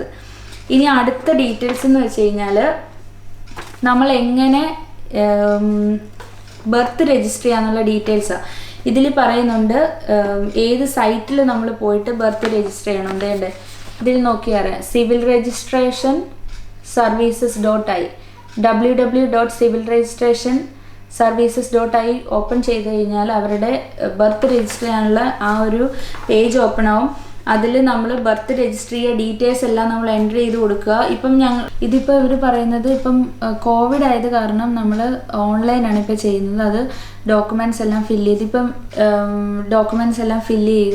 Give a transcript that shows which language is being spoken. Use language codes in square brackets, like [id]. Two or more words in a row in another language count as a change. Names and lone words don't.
[ml] ഇനി അടുത്ത ഡീറ്റെയിൽസ് എന്ന് വെച്ച് കഴിഞ്ഞാൽ നമ്മൾ എങ്ങനെ [en] birth register [ml] ചെയ്യാന്നുള്ള ഡീറ്റെയിൽസാണ് ഇതിൽ പറയുന്നുണ്ട്. ഏത് സൈറ്റിൽ നമ്മൾ പോയിട്ട് [en] birth register [ml] ചെയ്യണം എന്തേണ്ടേ ഇതിൽ നോക്കിയാൽ അറിയാം. [en] civil registration services.i www.civilregistration.services.i open [ml] ചെയ്ത് കഴിഞ്ഞാൽ അവരുടെ [en] birth register [ml] ചെയ്യാനുള്ള ആ ഒരു പേജ് ഓപ്പൺ ആവും. അതിൽ നമ്മൾ [en] birth register [ml] ചെയ്യുക, ഡീറ്റെയിൽസ് എല്ലാം നമ്മൾ എൻ്റർ ചെയ്ത് കൊടുക്കുക. ഇപ്പം ഇതിപ്പോൾ ഇവർ പറയുന്നത് ഇപ്പം കോവിഡ് ആയത് കാരണം നമ്മൾ ഓൺലൈനാണ് ഇപ്പോൾ ചെയ്യുന്നത്. അത് ഡോക്യുമെൻറ്റ്സ് എല്ലാം ഫില്ല് ചെയ്ത് ഇപ്പം ഡോക്യുമെൻറ്റ്സ് എല്ലാം ഫില്ല് ചെയ്യുക.